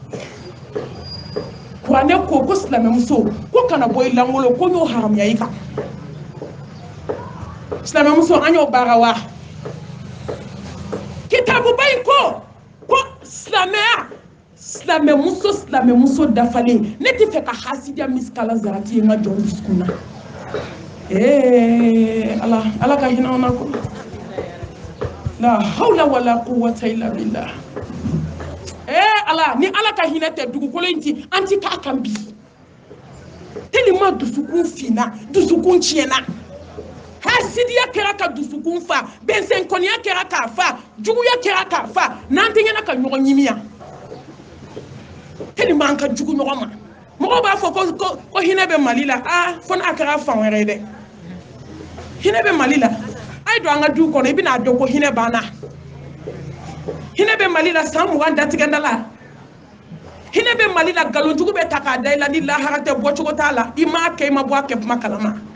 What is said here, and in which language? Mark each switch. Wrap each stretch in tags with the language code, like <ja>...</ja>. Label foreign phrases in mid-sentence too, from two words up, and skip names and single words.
<bm>kuranɛ ko silamɛmuso ko kana bɔ i langolo ko n y'o haramuya i kan silamɛmuso an y'o baara wa kitabuba in ko silamɛmuso dafalen ne tɛ fɛ ka hasidiya miskala zarati ye n ka jɔn dusukun na Ala ka hinɛ anw na ko</bm> <ar>لا حول ولا قوة إلا بالله</ar> <bm>ala ni ala ka hinɛ tɛ dugukolo in ti an ti k'a kan bi tellement dusukun fina dusukun tiɲɛna hasidiya kɛra ka dusukun fa bɛnsɛnkɔniya kɛra k'a fa juguya kɛra k'a fa n'an tɛ ɲɛna ka ɲɔgɔn ɲimiya tellement an ka jugu ɲɔgɔn ma mɔgɔw b'a fɔ ko hinɛ bɛ Mali la fo n'a kɛra fan wɛrɛ ye dɛ hinɛ bɛ Mali la a ye don an ka du kɔnɔ i bɛna dɔn ko hinɛ banna hinɛ bɛ Mali la san 20 datigɛnda la hinɛ bɛ Mali la galonjugu bɛ ta k'a da i la ni lahara tɛ bɔcogo t'a la i m'a kɛ i ma bɔ a kɛ kuma kalama</bm>